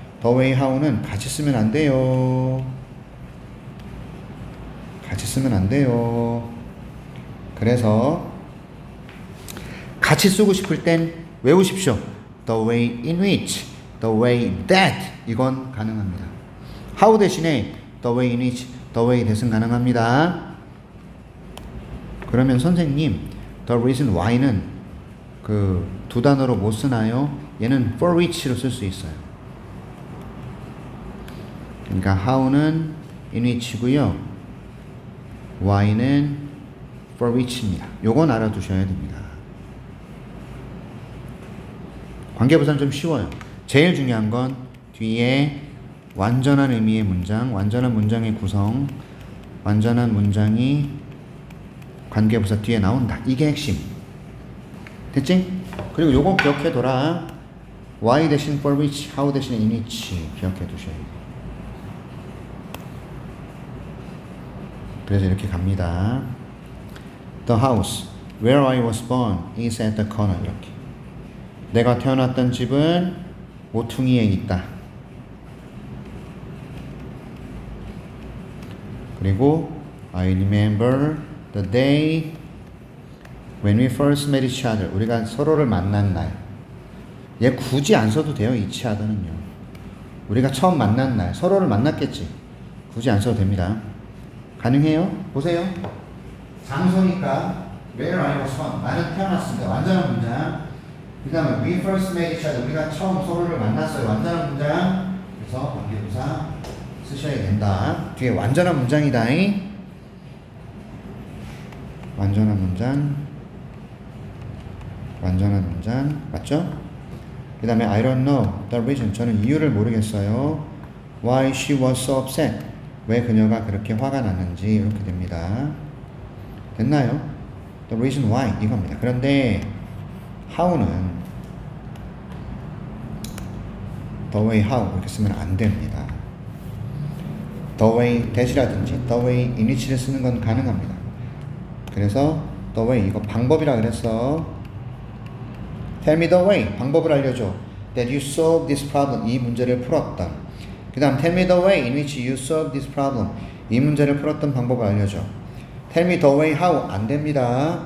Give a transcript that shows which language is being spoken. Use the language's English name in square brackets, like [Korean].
[Korean] the way, how는 같이 쓰면 안 돼요. 같이 쓰면 안 돼요. 그래서 같이 쓰고 싶을 땐 외우십시오. [English] the way in which, the way that [Korean] 이건 가능합니다. [English] how [Korean] 대신에 [English] the way in which, the way that은 [Korean] 가능합니다. 그러면 선생님 the reason why는 그 두 단어로 못 쓰나요? 얘는 for which로 쓸 수 있어요. 그러니까 how는 in which고요. why는 for which입니다. 요건 알아두셔야 됩니다. 관계부사는 좀 쉬워요. 제일 중요한 건 뒤에 완전한 의미의 문장, 완전한 문장의 구성, 완전한 문장이 관계부사 뒤에 나온다. 이게 핵심. 됐지? 그리고 요거 기억해둬라. [English] why [Korean] 대신 [English] for which, how 대신 in which [Korean] 기억해두셔야 돼요. 그래서 이렇게 갑니다. [English] The house where I was born is at the corner. [Korean] 이렇게. 내가 태어났던 집은 모퉁이에 있다. 그리고 [English] I remember the day when we first met each other. [Korean] 우리가 서로를 만난 날. 얘 굳이 안 써도 돼요. each other는요. 우리가 처음 만난 날. 서로를 만났겠지. 굳이 안 써도 됩니다. 가능해요? 보세요. 장소니까 [English] where I was born. [Korean] 나는 태어났습니다. 완전한 문장. 그 다음에 [English] we first met each other. [Korean] 우리가 처음 서로를 만났어요. 완전한 문장. 그래서 관계부사 쓰셔야 된다. 뒤에 완전한 문장이다. 완전한 문장. 완전한 문장. 맞죠? [English] 그 다음에 I don't know the reason. [Korean] 저는 이유를 모르겠어요. [English] Why she was so upset. [Korean] 왜 그녀가 그렇게 화가 났는지 이렇게 됩니다. 됐나요? [English] The reason why [Korean] 이겁니다. 그런데 how는 [English] the way how [Korean] 이렇게 쓰면 안 됩니다. [English] the way that이라든지 the way in which를 [Korean] 쓰는 건 가능합니다. 그래서 the way 이거 방법이라 그랬어. [English] Tell me the way [Korean] 방법을 알려줘. [English] That you solve this problem [Korean] 이 문제를 풀었던. 그 다음 [English] Tell me the way in which you solve this problem [Korean] 이 문제를 풀었던 방법을 알려줘. [English] Tell me the way how [Korean] 안 됩니다.